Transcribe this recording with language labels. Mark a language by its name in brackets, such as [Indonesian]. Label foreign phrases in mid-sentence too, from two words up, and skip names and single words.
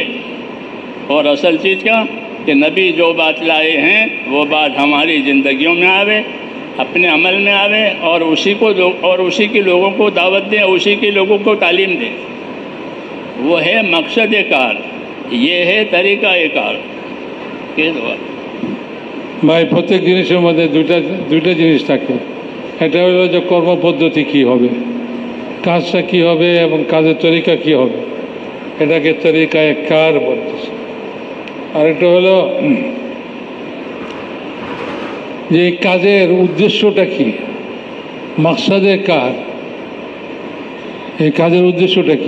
[Urdu] اور اصل چیز کیا کہ نبی جو بات لائے ہیں وہ بات ہماری زندگیوں میں آوے, اپنے عمل میں آوے, اور اسی کے لوگوں کو دعوت دیں, اسی کے لوگوں کو تعلیم دیں. وہ ہے مقصد کار, یہ ہے طریقہ کار. [Bangla] ভাই প্রত্যেক জিনিসের মধ্যে দুইটা জিনিস থাকে. এটা হলো যে কর্মপদ্ধতি কী হবে, কাজটা কী হবে এবং কাজের তরিকা কী হবে, এটাকে [Urdu] طریقۂ کار [Bangla] বলতেছে. আরেকটা হলো যে কাজের উদ্দেশ্যটা কী, [Urdu] مقصدِ کار, [Bangla] এই কাজের উদ্দেশ্যটা কী.